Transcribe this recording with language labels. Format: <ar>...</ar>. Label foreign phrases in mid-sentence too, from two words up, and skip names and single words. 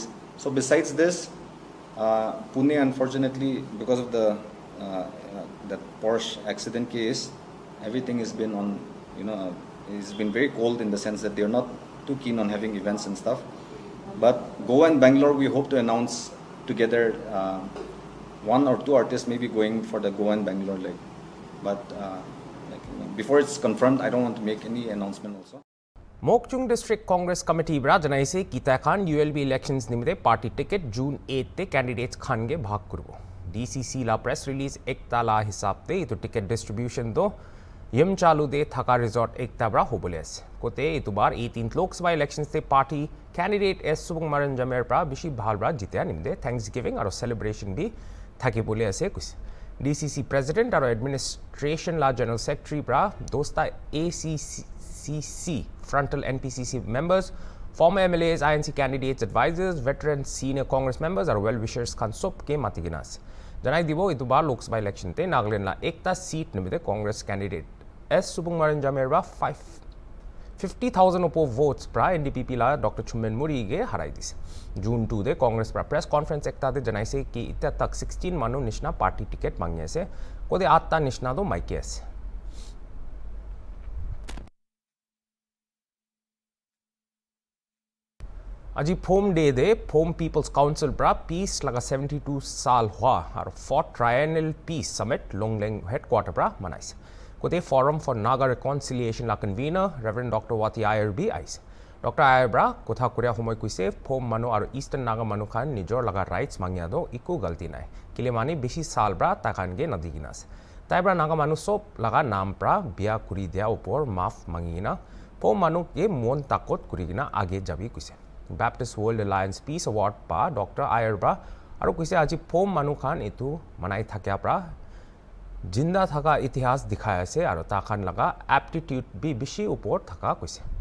<en>So besides this, Pune, unfortunately, because of the Porsche accident case, everything has been on, it's been very cold in the sense that they're not too keen on having events and stuff. But Goa and Bangalore, we hope to announce together. One or two artists may be going for the Goa and Bangalore leg. But before it's confirmed, I don't want to make any announcement also.</en> <nag>Mokchung District Congress Committee bra janaise kita khan ULB elections nimite</nag> <en>party ticket</en> <nag>June 8 te candidates khan ge bhag kurbo. DCC la</nag> <en>press release</en> <nag>ekta la hisab te itu</nag> <en>ticket distribution</en> <nag>do yim chalu de thaka resort ekta bra hobole ase. Kote itubar 18th Lok Sabha elections te</nag> <en>party candidate</en> <nag>S Subungmaran Jamer pra bishi bhal bra jitya nimde Thanksgiving aro celebration bi thaki bole ase kuis. DCC President aro Administration la General Secretary pra dosta ACCC</nag> <en>frontal NPCC members, former MLAs, INC candidates, advisors, veterans, senior Congress members</en> <nag>aro well-wishers khan sob ke matiginas. Janai dibo itubar Lok Sabha election te Nagaland la ekta seat nimide Congress candidate S Subungmaran Jamer pra 50,000 opo votes pra NDPP la Dr. Chumben Muri ge harai dise. June 2 de Congress pra</nag> <en>press conference</en> <nag>ekta de janai se ki itta tak 16 manu nishna</nag> <en>party ticket</en> <nag>mangi ase kode 8 ta nishna do maike ase. Aji Phom Day de Phom People's Council pra peace laga 72 saal hua aro 4th Triennial Peace Summit Longleng headquarter pra manaise. Kote Forum for Naga Reconciliation la convener Reverend Dr. Wati Iyer bi aise. Dr. Iyer bra kotha kuria homoy kuise Phom manu aro Eastern Naga manu khan nijor laga rights mangya do iku galti nai. Kile mani beshi saal bra takan ge nadiginas. Tai bra Naga manu sob laga naam pra biya kuri dia upor maaf mangina Phom manu ge mon takot kurigina age jabi kuise. Baptist World Alliance Peace Award pa Dr. Iyer bra aro kuise aji Phom manu khan itu manai thakya pra jinda thaka itihas dikhaya se aru takhan laga aptitude bi bishi upor thaka kuch</nag>